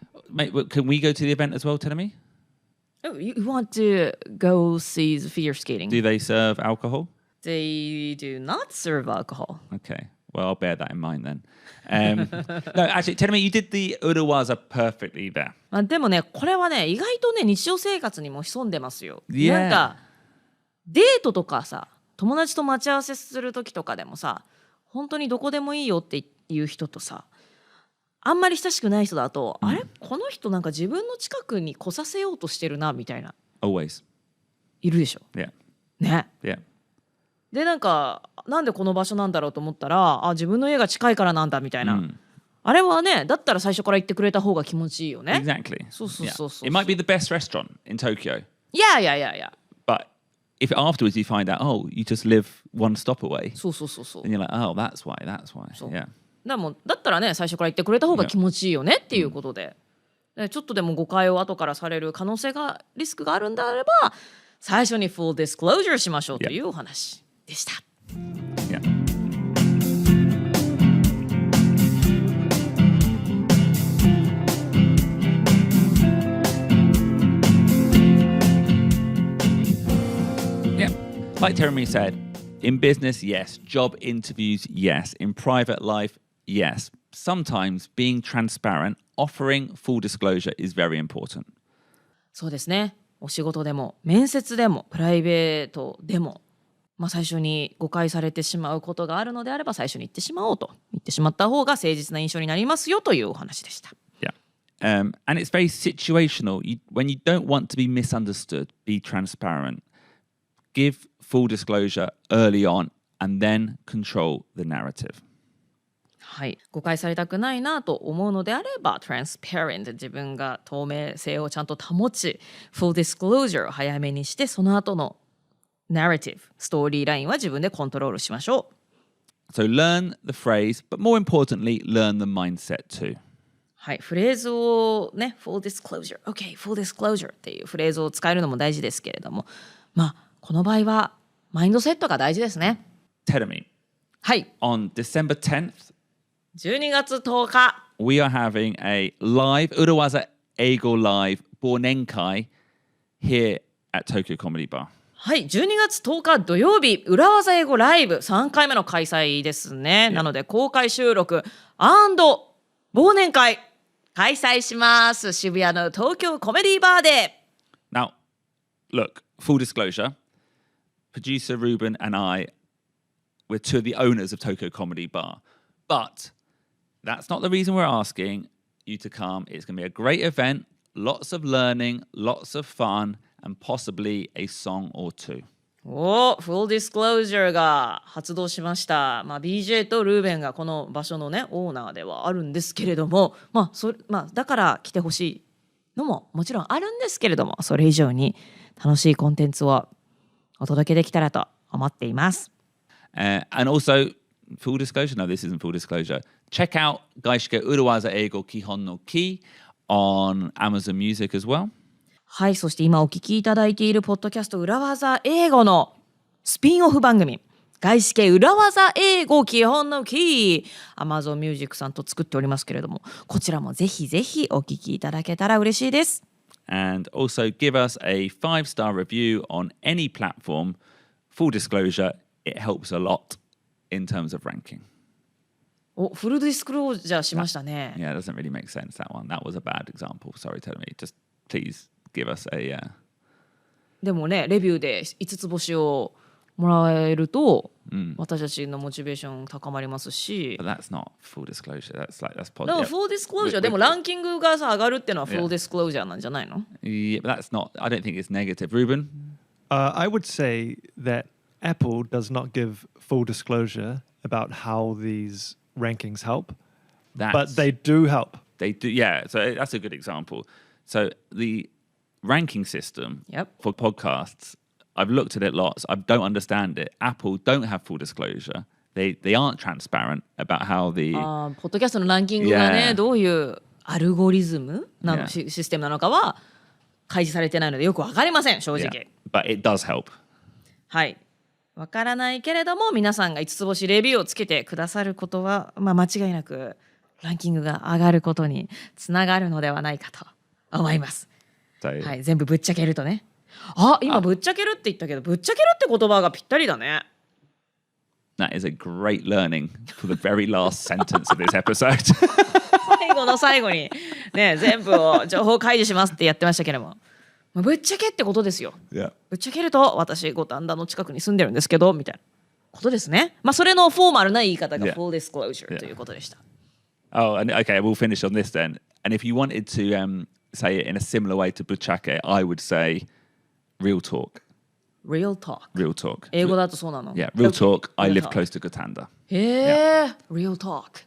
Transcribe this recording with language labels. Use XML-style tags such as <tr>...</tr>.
<en>Mate, can we go to the event as well, Tenemi? Oh, you want to go see the figure skating? Do they serve alcohol? They do not serve alcohol. Okay. Well, I'll bear that in mind then. No, actually, Tenemi, you did the Urawaza perfectly there.</en> <ja>まあでもね、これはね、意外とね、日常生活にも潜んでますよ。</ja> <en>Yeah.</en> <ja>なんか、デートとかさ、友達と待ち合わせする時とかでもさ、本当にどこでもいいよっていう人とさ、あんまり親しくない人だと、あれこの人なんか自分の近くに来させようとしてるなみたいな</ja> <en>Always.</en> <ja>いるでしょ。</ja> <en>Yeah.</en> <ja>ね。</ja> <en>Yeah.</en> <ja>でなんかなんでこの場所なんだろうと思ったら、自分の家が近いからなんだみたいな。あれはね、だったら最初から言ってくれた方が気持ちいいよね。</ja> <en>Exactly.</en> <ja>そうそうそうそう。</ja> <en>It might be the best restaurant in Tokyo. Yeah. But if afterwards you find out, oh, you just live one stop away,</en> <ja>そうそうそうそう。</ja> <en>then you're like, oh, that's why. Yeah.</en> <ja>でもだったらね、最初から言ってくれた方が気持ちいいよねっていうことで、ちょっとでも誤解を後からされる可能性がリスクがあるんであれば、最初に full disclosure しましょうというお話でした。</ja> <en>Yeah. Yeah. Like Jeremy said, in business, yes. Job interviews, yes. In private life, yes. Sometimes being transparent, offering full disclosure is very important.</en> <ja>そうですね。お仕事でも面接でもプライベートでも、最初に誤解されてしまうことがあるのであれば最初に言ってしまおうと言ってしまった方が誠実な印象になりますよというお話でした。</ja> <en>Yeah. And it's very situational. When you don't want to be misunderstood, be transparent. Give full disclosure early on and then control the narrative.</en> <ja>はい、誤解されたくないなと思うのであれば transparent 自分が透明性をちゃんと保ち full disclosure を早めにしてその後の narrative ストーリーラインは自分でコントロールしましょう。</ja> <en>So learn the phrase, but more importantly, learn the mindset too.</en> <ja>はい、フレーズをね full disclosure OK full disclosure っていうフレーズを使えるのも大事ですけれども、この場合はマインドセットが大事ですね。</ja> <en>Tell me.</en> <ja>はい。</ja> <en>On December 10th,</en> <ja>12月10日</ja> <en>we are having a live Urawaza Eigo Live 忘年会 here at Tokyo Comedy Bar.</en> <ja>はい、12月10日土曜日裏技英語ライブ3回目の開催ですね。なので公開収録&忘年会開催します。渋谷の東京コメディバーで。</ja> <en>Now, look, full disclosure, producer Ruben and I, we're two of the owners of Tokyo Comedy Bar. But that's not the reason we're asking you to come. It's going to be a great event, lots of learning, lots of fun, and possibly a song or two.</en> <ja>おー、Full Disclosure が発動しました。 BJ とルーベンがこの場所のね、オーナーではあるんですけれども、だから来てほしいのももちろんあるんですけれども、それ以上に楽しいコンテンツをお届けできたらと思っています。</ja> <en>And also, full disclosure, no, this isn't full disclosure. Check out 外資系裏技英語基本のKEY on Amazon Music as well.</en> <ja>はい、そして今お聞きいただいているポッドキャスト裏技英語のスピンオフ番組、外資系裏技英語基本のキー、Amazon Music さんと作っておりますけれども、こちらもぜひぜひお聞きいただけたら嬉しいです。</ja> <en>And also give us a 5-star review on any platform. Full disclosure, it helps a lot in terms of ranking.</en> <ja>お、フルディスクロージャーしましたね。</ja> <en>Yeah, it doesn't really make sense, that one. That was a bad example. Sorry, tell me. Just please give us a...</en> <ja>でもね、レビューで5つ星をもらえると、私たちのモチベーション高まりますし。</ja> <en>But that's not full disclosure. That's positive.</en> <ja>でも full disclosure でもランキングがさ上がるっていうのは full disclosure なんじゃないの？</ja> <en>Yeah, but that's not... I don't think it's negative. Ruben? I would say that Apple does not give full disclosure about how these rankings help, but they do help. They do, yeah. So that's a good example. So the ranking system for podcasts, I've looked at it lots. I don't understand it. Apple don't have full disclosure. They aren't transparent about how the...</en> <ja>ポッドキャストのランキングがね、どういうアルゴリズムなの、システムなのかは開示されてないのでよくわかりません、正直。</ja> <en>But it does help.</en> <ja>はい。わからないけれども、皆さんが5つ星レビューをつけてくださることは、間違いなくランキングが上がることにつながるのではないかと思います。はい、全部ぶっちゃけるとね。今ぶっちゃけるって言ったけど、ぶっちゃけるって言葉がぴったりだね。</ja> <en>That is a great learning for the very last sentence of this episode.</en> <ja>最後の最後にね、全部を情報開示しますってやってましたけども、ぶっちゃけってことですよ。 Yeah. ぶっちゃけると私五反田の近くに住んでるんですけどみたいなことですね。それのフォーマルな言い方が full disclosure ということでした。</ja> <en>Oh, and okay, we'll finish on this then. And if you wanted to say it in a similar way to buchake, I would say real talk. Real talk. Real talk.</en> <ja>英語だとそうなの？</ja> <en>Yeah, real talk. I live close to Gotanda. へえ、real talk.</en>